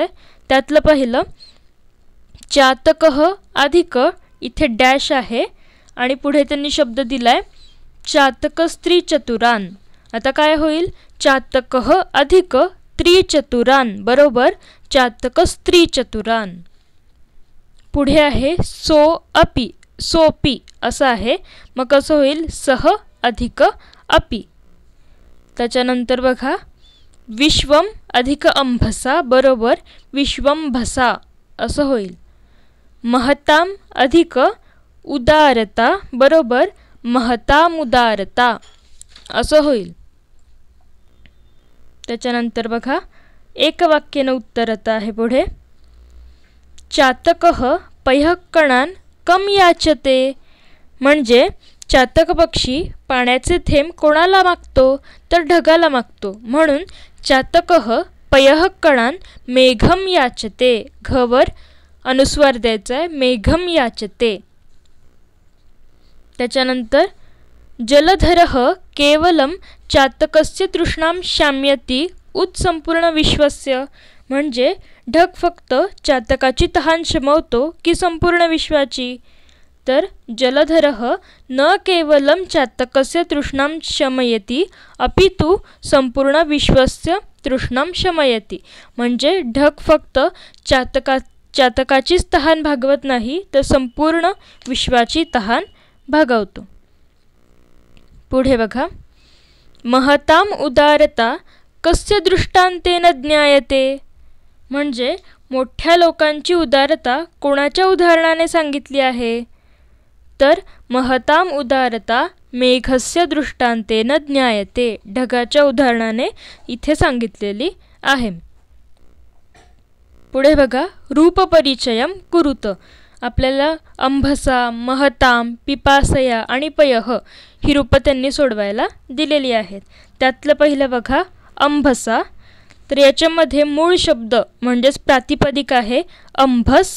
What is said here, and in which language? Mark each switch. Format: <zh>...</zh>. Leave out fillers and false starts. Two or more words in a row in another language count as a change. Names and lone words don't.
<mr>त्यातलं पहिलं चातकः अधिक, इथे डॅश आहे आणि पुढे त्यांनी शब्द दिलाय</mr> <sa>चातक स्त्री चतुरान.</sa> <mr>आता काय होईल, चातकः अधिक त्रिचतुरान बरोबर</mr> <sa>चातक स्त्री चतुरान.</sa> <mr>पुढे आहे</mr> <sa>सो अपि,</sa> <mr>सोपी असं आहे, मग कसं होईल,</mr> <sa>सह अधिक अपि.</sa> <mr>त्याच्यानंतर बघा विश्वम अधिक अंभसा बरोबर विश्वंभसा असं होईल. महताम अधिक उदारता बरोबर महतामुदारता असं होईल. त्याच्यानंतर बघा</mr> <sa>एकवाक्येन उत्तरत</sa> <mr>आहे पुढे.</mr> <sa>चातकः पयःकणान् कम याचते, म्हणजे चातक पक्षी पाण्याचे थेंब कोणाला मागतो तर ढगाला मागतो. म्हणून चातकः पयःकणान् मेघम याचते.</sa> <mr>घवर अनुस्वार द्यायचा आहे,</mr> <sa>मेघम याचते. त्याच्यानंतर जलधरः केवलम चातकस्य तृष्णां शाम्यति उत संपूर्ण विश्वस्य,</sa> <mr>म्हणजे ढग फक्त चातकाची तहान शमवतो की संपूर्ण विश्वाची.</mr> <sa>तर जलधरः न केवलम चातकस्य तृष्णां शमयति अपितु संपूर्ण विश्वस्य तृष्णां शमयति,</sa> <mr>म्हणजे ढग फक्त चातकाचीच तहान भागवत नाही तर संपूर्ण विश्वाची तहान भागवतो. पुढे बघा.</mr> <sa>महताम उदारता कस्य दृष्टांतेन ज्ञायते,</sa> <mr>म्हणजे मोठ्या लोकांची उदारता कोणाच्या उदाहरणाने सांगितली आहे तर</mr> <sa>महताम उदारता मेघस्य दृष्टांतेन ज्ञायते,</sa> <mr>ढगाच्या उदाहरणाने इथे सांगितलेली आहे. पुढे बघा.</mr> <sa>रूपपरिचयम कुरुत,</sa> <mr>आपल्याला अंभसा, महताम, पिपासया आणि पयः ही रूपं त्यांनी सोडवायला दिलेली आहेत. त्यातलं पहिलं बघा अंभसा. तर याच्यामध्ये मूळ शब्द म्हणजेच प्रातिपदिक आहे अंभस.</mr>